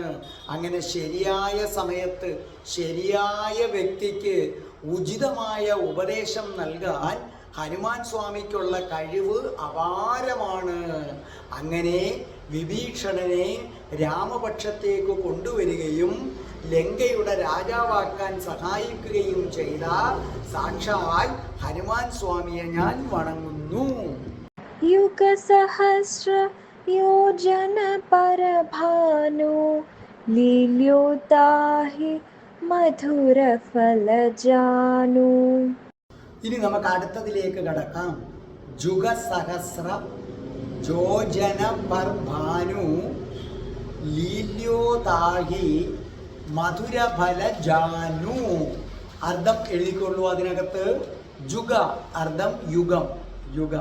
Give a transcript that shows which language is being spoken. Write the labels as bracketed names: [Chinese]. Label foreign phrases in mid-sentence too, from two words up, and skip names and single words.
[Malayalam] അങ്ങനെ ശരിയായ സമയത്ത് ശരിയായ വ്യക്തിക്ക് ഉചിതമായ ഉപദേശം നൽകാൻ ഹനുമാൻ സ്വാമിക്കുള്ള കഴിവ് അപാരമാണ്. അങ്ങനെ വിഭീഷണനെ രാമപക്ഷത്തേക്ക് കൊണ്ടുവരികയും ലങ്കയുടെ രാജാവാക്കാൻ സഹായിക്കുകയും ചെയ്ത സാക്ഷാൽ ഹനുമാൻ സ്വാമിയെ ഞാൻ വണങ്ങുന്നു. [Hindi] युग सहस्र योजन पर भानु लील्योताहि मधुर फल जानु. [Malayalam] ഇനി നമുക്ക് അടുത്തതിലേക്ക് കടക്കാം. [Hindi] जुगसहस्र जोजन पर भानु लील्योताहि मधुरफल जानू. [Malayalam] അർത്ഥം എഴുതിക്കൊള്ളൂ അതിനകത്ത്. ജുഗ അർത്ഥം യുഗം, യുഗം.